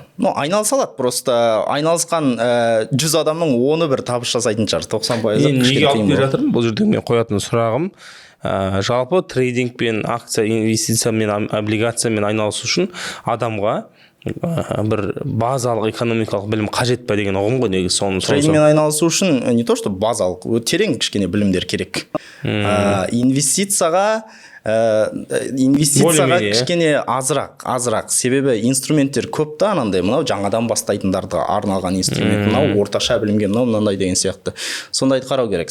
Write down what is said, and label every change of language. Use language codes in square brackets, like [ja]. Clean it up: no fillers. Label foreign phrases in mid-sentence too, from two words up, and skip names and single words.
[kk] Айналыса алады, просто айналысқан 100 адамның 10-ы бір табыс жасайтын шығар, 90%. Неге алып келе жатырмын? Бұл жерде мен қоятын сұрағым, жалпы трейдингпен, акция, инвестициямен, облигациямен айналысу үшін адамға бір базалық экономикалық білім қажет па деген ұғым ғой негізі. Трейдингмен айналысу үшін [ru] не то что [kk] базалық, терең кішкене білімдер керек. Инвестицияға кішкене азырақ. Себебі инструменттер көп та, анандай мынау жаңадан бастайтындарға арналған инструмент, мынау орташа білімге, мынандай деген сияқты. Сондайды қарау керек.